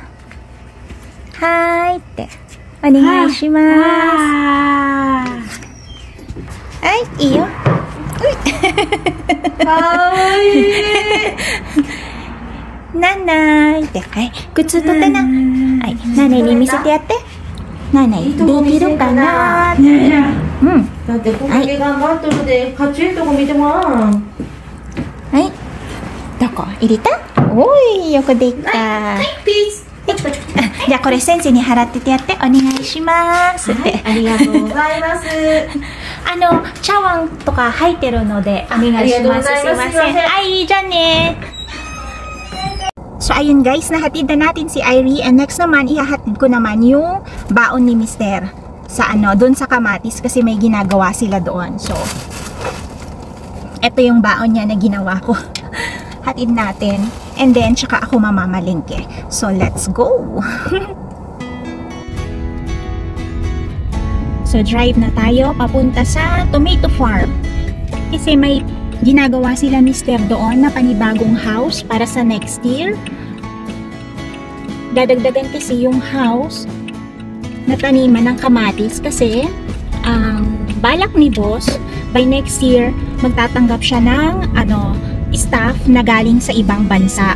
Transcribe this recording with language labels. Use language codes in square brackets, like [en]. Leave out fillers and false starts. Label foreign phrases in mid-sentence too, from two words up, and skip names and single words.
[ja] Hi! Te. Onegaishimasu. [tl] Ay, iyo. Uy. Hi. [ja] Nanay. Ay, 靴取ってな. Ay, nanay に見せてやって. Nanay, できるかな. Datteこれ頑張っとるで、かちゅうとこ見てもらう。はい。どこ入れた？おい、よくできた。はい、ピース。じゃあこれ先生に払っててやってお願いしますって、はい、ありがとうございます。茶碗とか入ってるのでお願いします。すいません。はい、じゃあね。 [tl] So ayun guys, nahatid na natin si Irie [en] and next [tl] naman ihahatid ko naman yung baon ni Mr. sa doon sa kamatis kasi may ginagawa sila doon. So ito yung baon niya na ginawa ko. Hatid natin [en] and then [tl] tsaka ako mamamalingke. [en] So let's go. [tl] So drive na tayo papunta sa [en] tomato farm. [tl] Kasi may ginagawa sila Mr. doon na panibagong house para sa [en] next year. [tl] Dadagdagan kasi yung house na taniman ng kamatis kasi balak ni boss [en] by next year [tl] magtatanggap siya ng staff na galing sa ibang bansa.